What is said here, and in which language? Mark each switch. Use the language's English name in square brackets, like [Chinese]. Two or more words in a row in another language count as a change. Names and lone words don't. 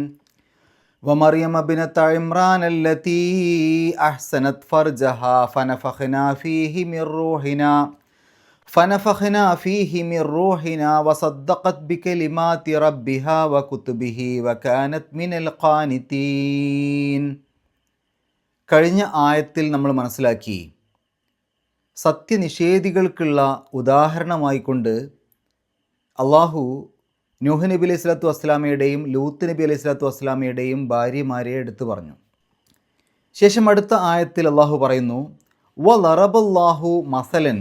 [Arabic] ومريم ابنة عمران التي أحسنت فرجها فنفخنا فيه من روحنا وصدقت بكلمات ربها وكتبه وكانت من القانتين. [Malayalam] കഴിഞ്ഞ ആയത്തിൽ നമ്മൾ മനസ്സിലാക്കി, സത്യനിഷേധികൾക്കുള്ള ഉദാഹരണമായിക്കൊണ്ട് അള്ളാഹു നൂഹ് നബി [Arabic] عليه الصلاة والسلام [Malayalam] ലൂത്ത് നബി [Arabic] عليه الصلاة والسلام [Malayalam] ഭാര്യമാരെ എടുത്തു പറഞ്ഞു. ശേഷം അടുത്ത ആയത്തിൽ അള്ളാഹു പറയുന്നു, [Arabic] وضرب الله مثلا.